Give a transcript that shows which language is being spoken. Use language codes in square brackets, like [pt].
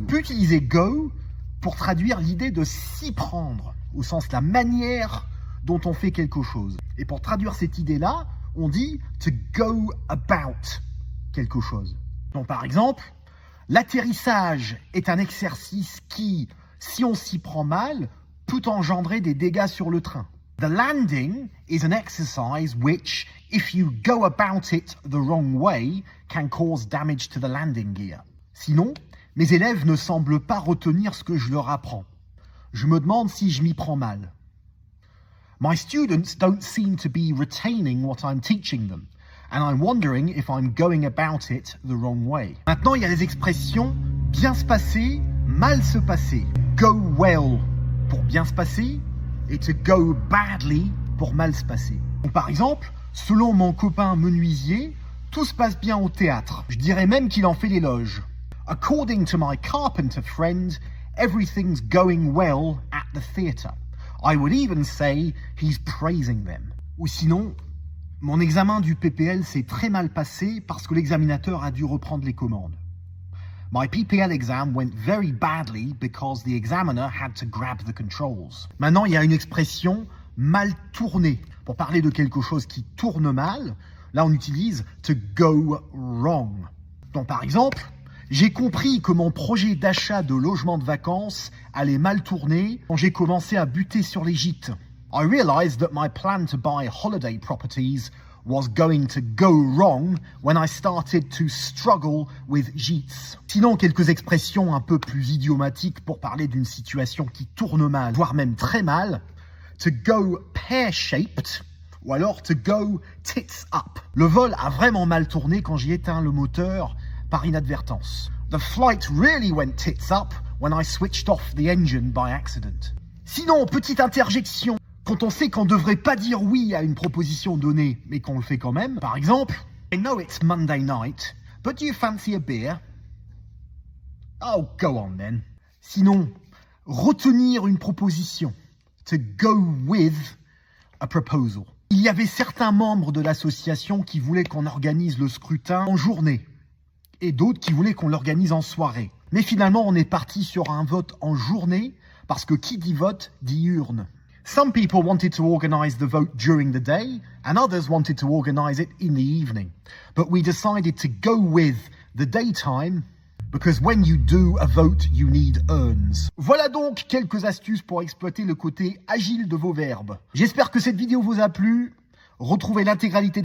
[fr] On peut utiliser go pour traduire l'idée de s'y prendre, au sens la manière dont on fait quelque chose. Et pour traduire cette idée-là, on dit to go about quelque chose. Donc par exemple, l'atterrissage est un exercice qui, si on s'y prend mal, peut engendrer des dégâts sur le train. [en] The landing is an exercise which, if you go about it the wrong way, can cause damage to the landing gear. [fr] Sinon, mes élèves ne semblent pas retenir ce que je leur apprends. Je me demande si je m'y prends mal. [en] My students don't seem to be retaining what I'm teaching them, and I'm wondering if I'm going about it the wrong way. [fr] Maintenant, il y a les expressions bien se passer, mal se passer. Go well pour bien se passer, et to go badly pour mal se passer. Donc, par exemple, selon mon copain menuisier, tout se passe bien au théâtre. Je dirais même qu'il en fait l'éloge. [en] According to my carpenter friend, everything's going well at the theatre. I would even say he's praising them. [fr] Ou sinon, mon examen du PPL s'est très mal passé parce que l'examinateur a dû reprendre les commandes. [en] My PPL exam went very badly because the examiner had to grab the controls. [fr] Maintenant, il y a une expression mal tournée. Pour parler de quelque chose qui tourne mal, là on utilise to go wrong. Donc par exemple, j'ai compris que mon projet d'achat de logement de vacances allait mal tourner quand j'ai commencé à buter sur les gîtes. [en] I realized that my plan to buy holiday properties was going to go wrong when I started to struggle with gîtes. [fr] Sinon, quelques expressions un peu plus idiomatiques pour parler d'une situation qui tourne mal, voire même très mal. [en] To go pear-shaped, ou alors to go tits up. [fr] Le vol a vraiment mal tourné quand j'ai éteint le moteur par inadvertance. [en] The flight really went tits up when I switched off the engine by accident. [fr] Sinon, petite interjection. Quand on sait qu'on ne devrait pas dire oui à une proposition donnée, mais qu'on le fait quand même, par exemple, [en] I know it's Monday night, but do you fancy a beer? Oh, go on then. [fr] Sinon, retenir une proposition, [en] to go with a proposal. [fr] Il y avait certains membres de l'association qui voulaient qu'on organise le scrutin en journée, et d'autres qui voulaient qu'on l'organise en soirée. Mais finalement, on est parti sur un vote en journée, parce que qui dit vote dit urne. [en] Some people wanted to organise the vote during the day, and others wanted to organise it in the evening. But we decided to go with the daytime, because when you do a vote, you need urns. [fr] Voilà donc quelques astuces pour exploiter le côté agile de vos verbes. J'espère que cette vidéo vous a plu. Retrouvez l'intégralité des exercices sur lingaero.com. Bon vol à tous et à très bientôt.